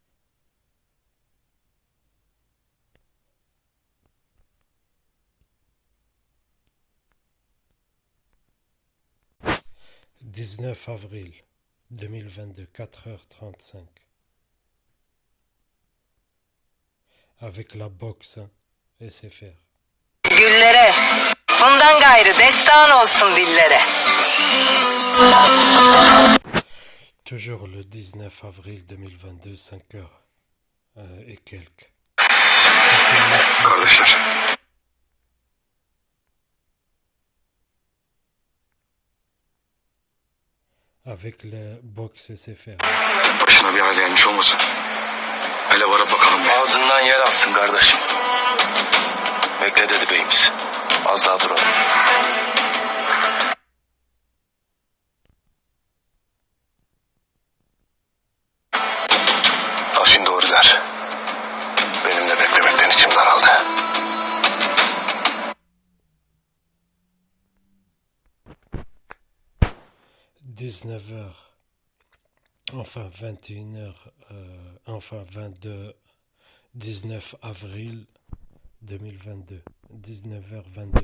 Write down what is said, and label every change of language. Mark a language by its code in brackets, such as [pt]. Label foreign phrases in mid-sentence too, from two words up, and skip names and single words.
[fr] « 19 avril 2022, 4h35. Avec la box SFR. [tr] Güllere, bundan gayrı destan olsun dillere. [fr] Toujours le 19 avril 2022, 5h et quelques. [tr] Arkadaşlar [fr] avec le box SFR. [tr] Başına bir hal gelmiş olmasın. Hele varıp bakalım bir. Ağzından yer alsın kardeşim. Bekle dedi beyimiz. Az daha duralım. Afin doğru der. Benim de beklemekten içim daraldı. [fr] Enfin 21h, enfin 22, 19 avril 2022, 19h22.